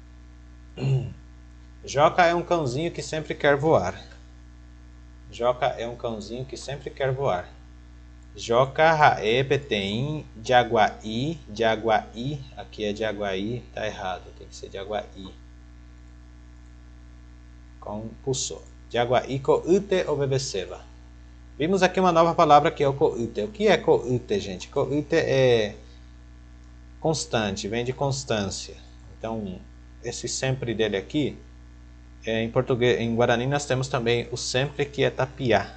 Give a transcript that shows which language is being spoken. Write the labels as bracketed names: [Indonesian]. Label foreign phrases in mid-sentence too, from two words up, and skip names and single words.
[Portuguese] Joca é um cãozinho que sempre quer voar. Joca é um cãozinho que sempre quer voar. [Guarani] Joca Raê Petem Jaguai. Jaguai. [Portuguese] Aqui é Jaguai, tá errado. Tem que ser Jaguai. Com pulsor. [Guarani] Jaguai coute o bebeceba. [Portuguese] Vimos aqui uma nova palavra que é o coute. O que é coute, gente? Coute é constante, vem de constância. Então, esse sempre dele aqui, em português, em Guarani nós temos também o sempre, que é tapiá.